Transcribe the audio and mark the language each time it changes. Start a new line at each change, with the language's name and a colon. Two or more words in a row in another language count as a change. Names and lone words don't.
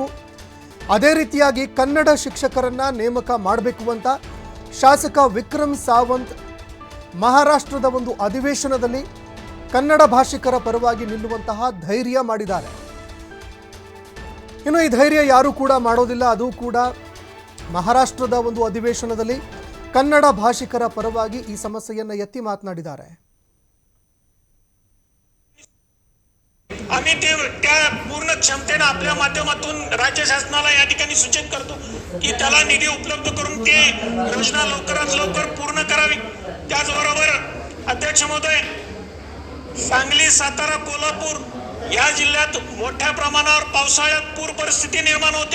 Kannada: ಅದೇ ರೀತಿಯಾಗಿ ಕನ್ನಡ ಶಿಕ್ಷಕರನ್ನ ನೇಮಕ ಮಾಡಬೇಕು ಅಂತ ಶಾಸಕ ವಿಕ್ರಮ್ ಸಾವಂತ್ ಮಹಾರಾಷ್ಟ್ರದ ಒಂದು ಅಧಿವೇಶನದಲ್ಲಿ ಕನ್ನಡ ಭಾಷಿಕರ ಪರವಾಗಿ ನಿಲ್ಲುವಂತಹ ಧೈರ್ಯ ಮಾಡಿದ್ದಾರೆ. ಇನ್ನು ಈ ಧೈರ್ಯ ಯಾರೂ ಕೂಡ ಮಾಡೋದಿಲ್ಲ. ಅದು ಕೂಡ ಮಹಾರಾಷ್ಟ್ರದ ಒಂದು ಅಧಿವೇಶನದಲ್ಲಿ ಕನ್ನಡ ಭಾಷಿಕರ ಪರವಾಗಿ ಈ ಸಮಸ್ಯೆಯನ್ನು ಎತ್ತಿ ಮಾತನಾಡಿದ್ದಾರೆ.
Marathi: आम्ही त्या पूर्ण क्षमतेने आपल्या माध्यमातून राज्य शासनाला या ठिकाणी सूचित करतो की त्याला निधी उपलब्ध करून ते योजना लवकरात लवकर पूर्ण करावी. त्याचबरोबर अध्यक्ष महोदय, सांगली, सातारा, कोल्हापूर या जिल्ह्यात मोठ्या प्रमाणावर पावसाळ्यात पूर परिस्थिती निर्माण होते.